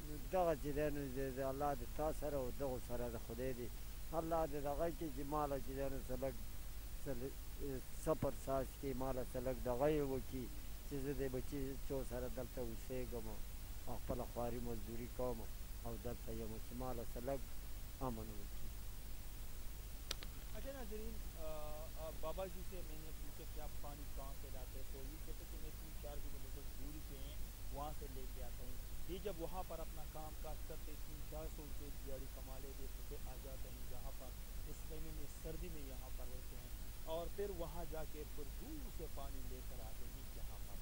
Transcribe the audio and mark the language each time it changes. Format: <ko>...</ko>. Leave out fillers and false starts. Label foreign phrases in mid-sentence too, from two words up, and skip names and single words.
<ps>نو دغه چې دی نو د الله د تا سره او دغو سره د خدای دی الله د دغه کې چې ماله چې دی نو څه لږ صبر ساز کې ماله څه لږ دغه یې وکړي چې زه د بچي سره دلته اوسېږم او خپله خواري مزدوري کوم او دلته یم چې ماله څه لږ امن وکړي.</ps> <ur>اچھا ناظرین، بابا جی سے میں نے پوچھا کہ آپ پانی کہاں سے لاتے ہیں، تو یہ کہتے کہ میں 3-4 کلومیٹر دوری پہ ہیں وہاں سے لے کے آتا ہوں. یہ جب وہاں پر اپنا کام کاج کرتے 300-400 روپے دیہاڑی کما لیتے تو پھر آ جاتے ہیں یہاں پر اس مہینے میں سردی میں یہاں پر رہتے ہیں، اور پھر وہاں جا کے پھر دور سے پانی لے کر آتے ہیں یہاں پر.</ur>